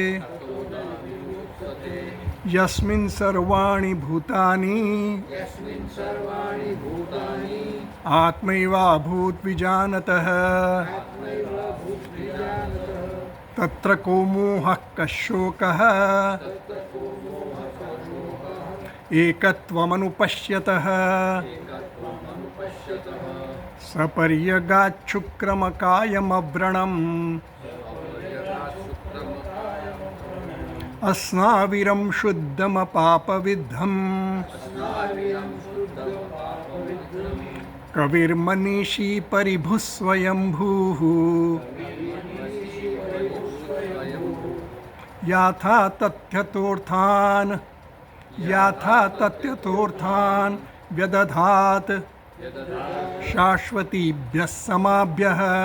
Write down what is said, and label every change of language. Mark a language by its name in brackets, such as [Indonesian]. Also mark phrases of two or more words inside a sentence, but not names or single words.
[Sanskrit] यस्मिन् सर्वाणि भूतानि आत्मैवाभूत् विजानतः तत्र को मोहः कः शोकः एकत्वमनुपश्यतः सपर्यगाच्छुक्रमकायमव्रणम् अस्नाविरम् शुद्धमपापविद्धम् कविर्मनीषी परिभुस्वयंभूः याथा तथ्यतोर्थान व्यदधात शाश्वतीभ्यः समाभ्यः.